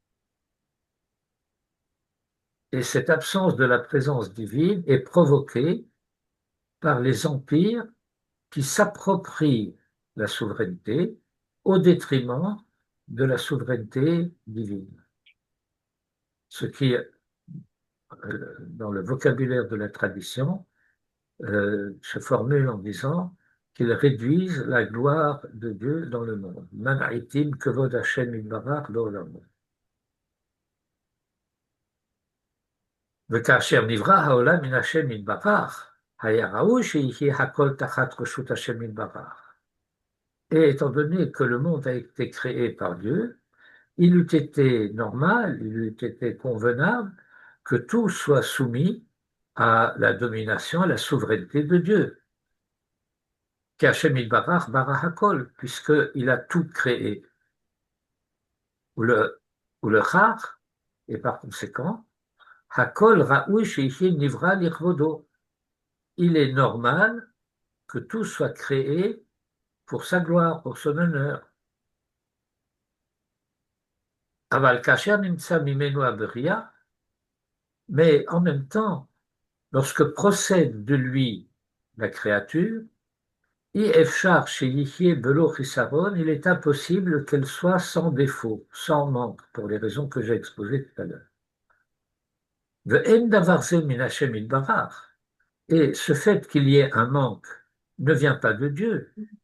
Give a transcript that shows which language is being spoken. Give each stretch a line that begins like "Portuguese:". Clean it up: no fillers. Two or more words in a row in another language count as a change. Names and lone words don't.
French: Et cette absence de la présence divine est provoquée par les empires qui s'approprient la souveraineté au détriment de la souveraineté divine. Ce qui, dans le vocabulaire de la tradition, se formule en disant qu'ils réduisent la gloire de Dieu dans le monde.
Hebrew: ממעטים כבוד השם יתברך בעולם. וכאשר נברא העולם מן השם יתברך, היה ראוי שיהיה הכל תחת רשות השם יתברך.
French: Et étant donné que le monde a été créé par Dieu, il eût été normal, il eût été convenable que tout soit soumis à la domination, à la souveraineté de Dieu.
Hebrew: שהשם יתברך ברא הכל,
French: puisqu'il a tout créé. Ou le char, et par conséquent,
Hebrew: הכל ראוי שיהיה נברא לכבודו.
French: Il est normal que tout soit créé pour sa gloire, pour son honneur.
Hebrew: אבל כאשר נמצא ממנו הבריאה,
French: mais en même temps, lorsque procède de lui la créature, il est impossible qu'elle soit sans défaut, sans manque, pour les raisons que j'ai exposées tout à l'heure. Et ce fait qu'il y ait un manque ne vient pas de Dieu.